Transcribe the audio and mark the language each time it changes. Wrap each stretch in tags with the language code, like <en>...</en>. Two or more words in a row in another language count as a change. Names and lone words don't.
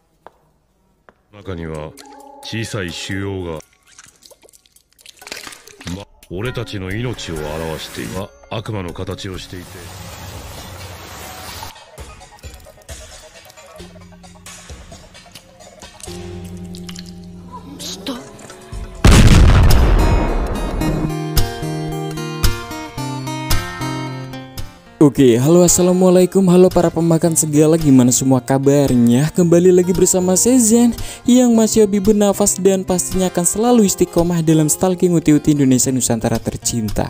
<ja>中には小さい腫瘍が、俺たちの命を表している。悪魔の形をしていて、来た。</ja> <id>Oke, halo assalamualaikum, halo para pemakan segala, gimana semua kabarnya? Kembali lagi bersama Sezen yang masih hobi bernafas dan pastinya akan selalu istiqomah dalam stalking uti-uti Indonesia Nusantara tercinta.</id>